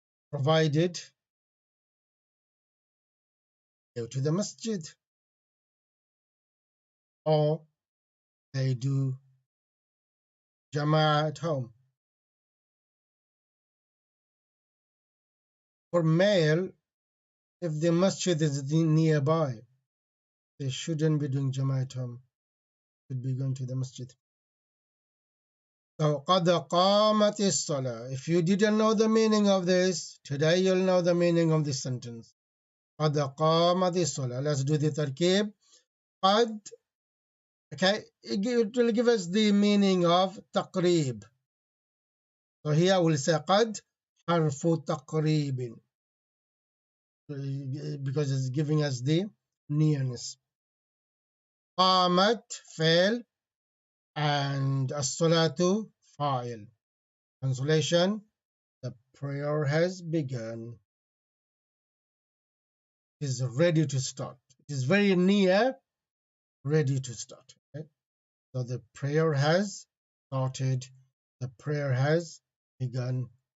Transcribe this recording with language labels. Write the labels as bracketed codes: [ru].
[en] Provided go to the masjid or they do Jama'ah at home. For male, if the masjid is nearby, they shouldn't be doing Jama'ah at home. Should be going to the masjid. [ar] So قد قامت الصلاة. [en] If you didn't know the meaning of this, today you'll know the meaning of this sentence. [ar] قد قامت الصلاة. [en] Let's do the tarkib. قد. Okay, it will give us the meaning of تقريب. So here we'll say [ar] قد حرف تقريب, [en] because it's giving us the nearness. [ar] قامت فعل and الصلاة فاعل. [en] Translation: the prayer has begun. It is ready to start. It is very near, ready to start. Okay? So the prayer has started. The prayer has begun.